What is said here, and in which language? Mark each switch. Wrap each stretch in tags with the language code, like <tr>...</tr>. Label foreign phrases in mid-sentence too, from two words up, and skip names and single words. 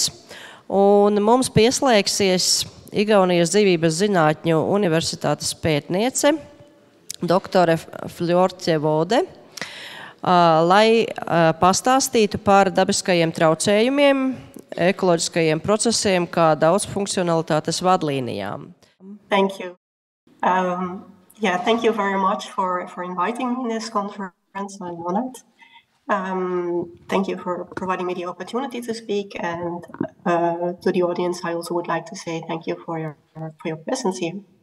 <lv>Un mums pieslēgsies Igaunijas Dzīvības zinātņu universitātes pētniece, doktore Floortje Vodde, lai pastāstītu par dabiskajiem traucējumiem, ekoloģiskajiem procesiem, kā daudzfunkcionalitātes vadlīnijām.</lv> <en>Thank you. Thank you very much for inviting me in this conference. I'm honored. Thank you for providing me the opportunity to speak, and to the audience, I also would like to say thank you for your presence here.</en>